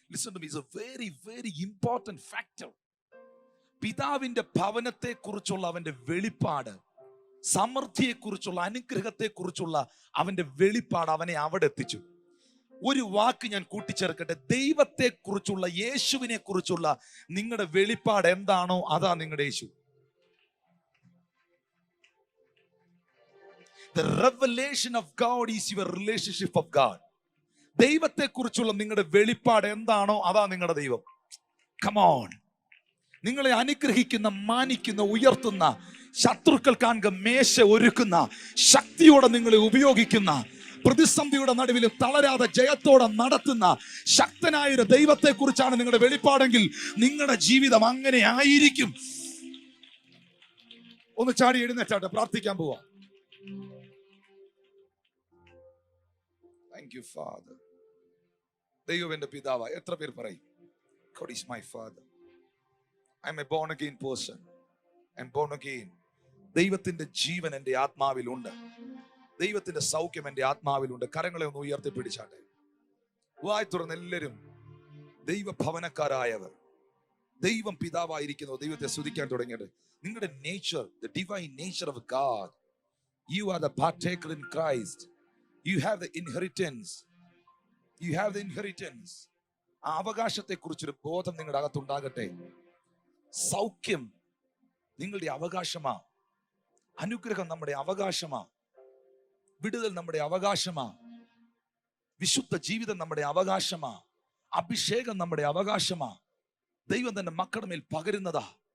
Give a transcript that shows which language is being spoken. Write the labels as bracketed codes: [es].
[en] Listen to me, is a very very important factor. [ml] പിതാവിന്റെ ഭവനത്തെ കുറിച്ചുള്ള അവന്റെ വെളിപ്പാട്, സമൃദ്ധിയെ കുറിച്ചുള്ള അനുഗ്രഹത്തെ കുറിച്ചുള്ള അവന്റെ വെളിപ്പാട് അവനെ അവിടെ എത്തിച്ചു. ഒരു വാക്ക് ഞാൻ കൂട്ടിച്ചേർക്കട്ടെ. ദൈവത്തെ കുറിച്ചുള്ള, യേശുവിനെ കുറിച്ചുള്ള നിങ്ങളുടെ വെളിപ്പാട് എന്താണോ അതാ നിങ്ങളുടെ യേശു. [en] The revelation of God is your relationship of God. [ml] ദൈവത്തെ കുറിച്ചുള്ള നിങ്ങളുടെ വെളിപ്പാട് എന്താണോ അതാ നിങ്ങളുടെ ദൈവം. [en] Come on. [ml] നിങ്ങളെ അനുഗ്രഹിക്കുന്ന, മാനിക്കുന്ന, ഉയർത്തുന്ന, ശത്രുക്കൾ കാണുക മേശ ഒരുക്കുന്ന, ശക്തിയോടെ നിങ്ങളെ ഉപയോഗിക്കുന്ന, പ്രതിസന്ധിയുടെ നടുവിൽ തളരാതെ ജയത്തോടെ നടത്തുന്ന ശക്തനായൊരു ദൈവത്തെ കുറിച്ചാണ് നിങ്ങളുടെ വെളിപ്പാടെങ്കിൽ നിങ്ങളുടെ ജീവിതം അങ്ങനെ ആയിരിക്കും. ഒന്ന് ചാടി എഴുന്നേറ്റാട്ടെ, പ്രാർത്ഥിക്കാൻ പോവാ. [en] Thank you, Father. [ml] ദൈവം എന്റെ പിതാവാ. എത്ര പേർ പറയും [en] God is my Father? I'm a born again person. I'm born again. [ml] ദൈവത്തിന്റെ ജീവൻ എൻ്റെ ആത്മാവിലുണ്ട്. ദൈവത്തിന്റെ സൗഖ്യം എൻ്റെ ആത്മാവിലുണ്ട്. കരങ്ങളെ ഒന്ന് ഉയർത്തി പിടിച്ചാട്ടെ. വായി തുറന്ന് എല്ലാവരും ദൈവഭവനക്കാരായവർ, ദൈവം പിതാവായിരിക്കുന്നു, ദൈവത്തെ സ്തുതിക്കാൻ തുടങ്ങിയത്. നിങ്ങളുടെ nature, [en] the divine nature of God. You are the partaker in Christ. You have the inheritance. You have the inheritance. [ml] ആ അവകാശത്തെ കുറിച്ചൊരു ബോധം നിങ്ങളുടെ അകത്തുണ്ടാകട്ടെ. സൗഖ്യം നിങ്ങളുടെ അവകാശമാ. അനുഗ്രഹം നമ്മുടെ അവകാശമാ. വിടുതൽ നമ്മുടെ അവകാശമാ. വിശുദ്ധ ജീവിതം നമ്മുടെ അവകാശമാ. അഭിഷേകം നമ്മുടെ അവകാശമാ. ദൈവം തന്നെ മക്കളുടെ മേൽ പകരുന്നതാ.